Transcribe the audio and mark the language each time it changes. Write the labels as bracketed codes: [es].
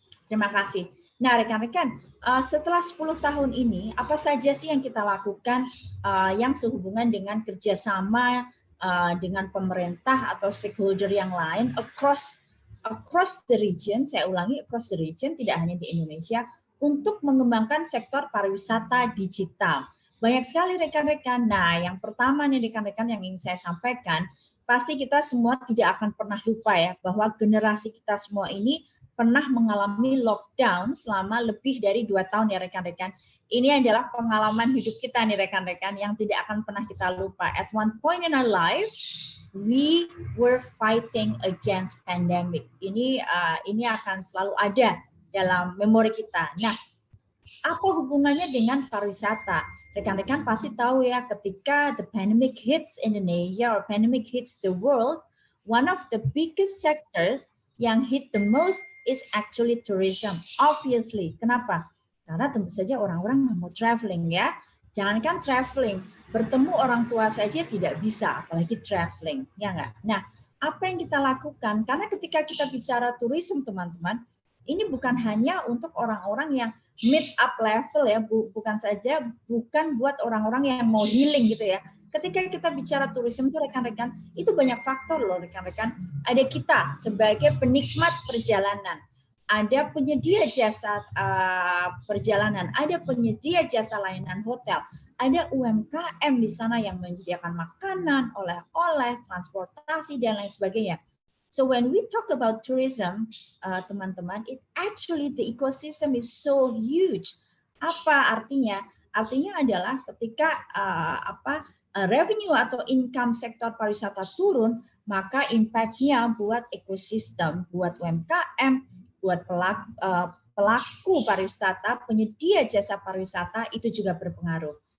[id] Terima kasih. Nah rekan-rekan, setelah 10 tahun ini, apa saja sih yang kita lakukan yang sehubungan dengan kerjasama dengan pemerintah atau stakeholder yang lain [en] across the region, [id] saya ulangi, across the region, tidak hanya di Indonesia, untuk mengembangkan sektor pariwisata digital. Banyak sekali rekan-rekan. Nah, yang pertama nih rekan-rekan yang ingin saya sampaikan, pasti kita semua tidak akan pernah lupa ya bahwa generasi kita semua ini pernah mengalami lockdown selama lebih dari 2 tahun ya rekan-rekan. Ini adalah pengalaman hidup kita nih rekan-rekan yang tidak akan pernah kita lupa. [en] At one point in our life, we were fighting against pandemic. [id] Ini akan selalu ada dalam memori kita. Nah, apa hubungannya dengan pariwisata? Rekan-rekan pasti tahu ya, ketika [en] the pandemic hits Indonesia or pandemic hits the world, one of the biggest sectors [id] yang [en] hit the most is actually tourism. [id] Obviously, kenapa? Karena tentu saja orang-orang nggak mau traveling ya. Jangankan traveling, bertemu orang tua saja tidak bisa, apalagi traveling, ya nggak? Nah, apa yang kita lakukan? Karena ketika kita bicara tourism, teman-teman, ini bukan hanya untuk orang-orang yang mid up level ya, bukan buat orang-orang yang mau healing gitu ya. Ketika kita bicara tourism itu rekan-rekan, itu banyak faktor loh rekan-rekan. Ada kita sebagai penikmat perjalanan, ada penyedia jasa perjalanan, ada penyedia jasa layanan hotel, ada UMKM di sana yang menyediakan makanan, oleh-oleh, transportasi dan lain sebagainya. [en] So when we talk about tourism, teman-teman, it actually the ecosystem is so huge. [id] Apa artinya? Artinya adalah ketika revenue atau income sektor pariwisata turun, maka impact-nya buat ekosistem, buat UMKM, buat pelaku pariwisata, penyedia jasa pariwisata itu juga berpengaruh.